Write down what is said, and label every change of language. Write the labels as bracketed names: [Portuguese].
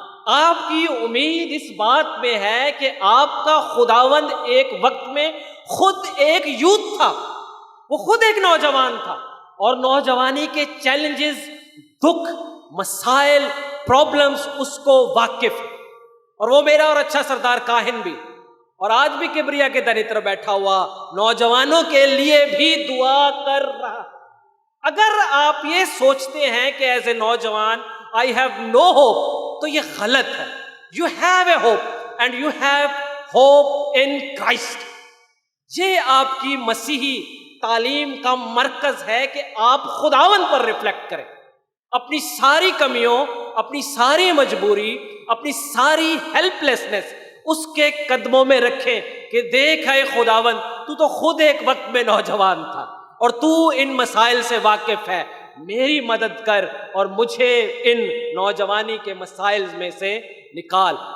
[Urdu] آپ کی امید اس بات میں ہے کہ آپ کا خداوند ایک وقت میں خود ایک یوتھ تھا، وہ خود ایک نوجوان تھا، اور نوجوانی کے چیلنجز، دکھ، مسائل، پرابلمز اس کو واقف ہے. اور وہ میرا اور اچھا سردار کاہن بھی، اور آج بھی کبریا کے دریتر بیٹھا ہوا نوجوانوں کے لیے بھی دعا کر رہا. اگر آپ یہ سوچتے ہیں کہ ایز اے نوجوان [English] I have no hope [Urdu] تو یہ غلط ہے. [English] You have a hope and you have hope in Christ. [Urdu] یہ آپ کی مسیحی تعلیم کا مرکز ہے کہ آپ خداوند پر ریفلیکٹ کریں، اپنی ساری کمیوں، اپنی ساری مجبوری، اپنی ساری ہیلپ لیسنس اس کے قدموں میں رکھیں کہ دیکھ اے خداوند، تو تو خود ایک وقت میں نوجوان تھا اور تو ان مسائل سے واقف ہے، میری مدد کر اور مجھے ان نوجوانی کے مسائل میں سے نکال.